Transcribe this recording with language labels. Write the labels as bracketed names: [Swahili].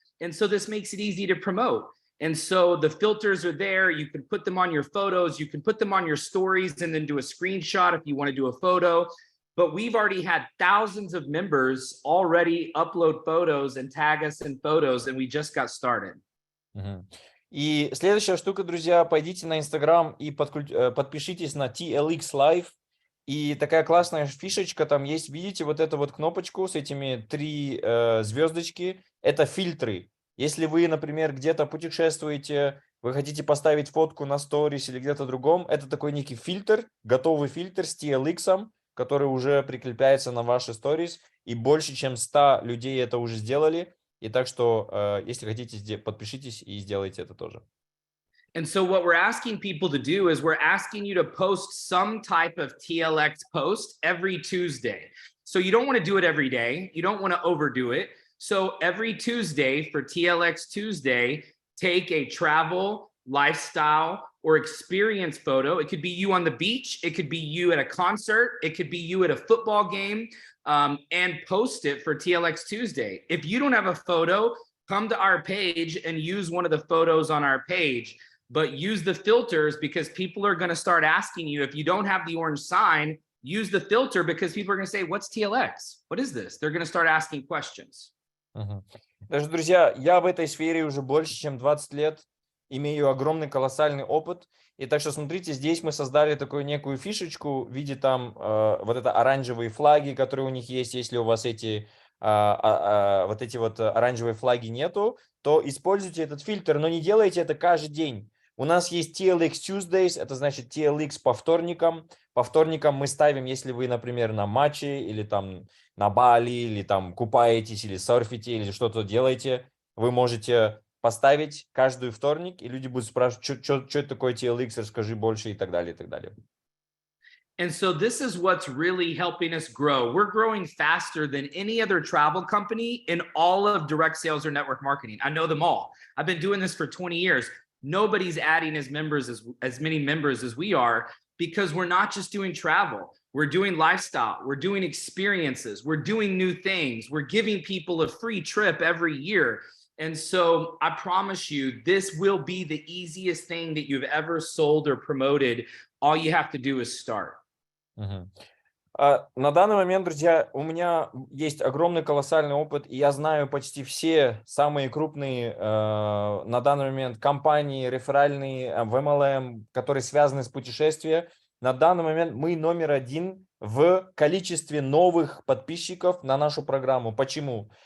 [English] And so this makes it easy to promote. And so the filters are there. You can put them on your photos. You can put them on your stories and then do a screenshot if you want to do a photo. But we've already had thousands of members already upload photos and tag us in photos, and we just got started. [Russian] И следующая штука, друзья, пойдите на Instagram и подпишитесь на TLX Live. И такая классная фишечка там есть. Видите вот эту вот кнопочку с этими 3 звездочки? Это фильтры. Если вы, например, где-то путешествуете, вы хотите поставить фотку на сторис или где-то другом, это такой некий фильтр, готовый фильтр с TLX, который уже прикрепляется на ваши сторис. И больше, чем 100 людей это уже сделали. И так что, если хотите, подпишитесь и сделайте это тоже. [English] And so what we're asking people to do is we're asking you to post some type of TLX post every Tuesday. So you don't want to do it every day. You don't want to overdo it. So every Tuesday for TLX Tuesday, take a travel, lifestyle, or experience photo. It could be you on the beach. It could be you at a concert. It could be you at a football game, and post it for TLX Tuesday. If you don't have a photo, come to our page and use one of the photos on our page. But use the filters because people are going to start asking you. If you don't have the orange sign, use the filter because people are going to say, what's TLX? What is this? They're going to start asking questions. [Russian] Даже, друзья, я в этой сфере уже больше, чем 20 лет, имею огромный колоссальный опыт. И так что, смотрите, здесь мы создали такую некую фишечку в виде там вот это оранжевые флаги, которые у них есть. Если у вас эти вот эти вот оранжевые флаги нету, то используйте этот фильтр, но не делайте это каждый день. У нас есть TLX Tuesdays, это значит TLX по вторникам. По вторникам мы ставим, если вы, например, на матче или там на Бали, или там купаетесь, или серфите, или что-то делаете, вы можете поставить каждый вторник, и люди будут спрашивать, что это такое TLX, расскажи больше и так далее, и так далее. [English] And so this is what's really helping us grow. We're growing faster than any other travel company in all of direct sales or network marketing. I know them all. I've been doing this for 20 years. Nobody's adding as many members as we are because we're not just doing travel. We're doing lifestyle. We're doing experiences. We're doing new things. We're giving people a free trip every year. And so I promise you, this will be the easiest thing that you've ever sold or promoted. All you have to do is start. [Russian] На данный момент, друзья, у меня есть огромный колоссальный опыт, и я знаю почти все самые крупные на данный момент компании, реферальные, в MLM, которые связаны с путешествием. На данный момент мы номер один в количестве новых подписчиков на нашу программу. Почему?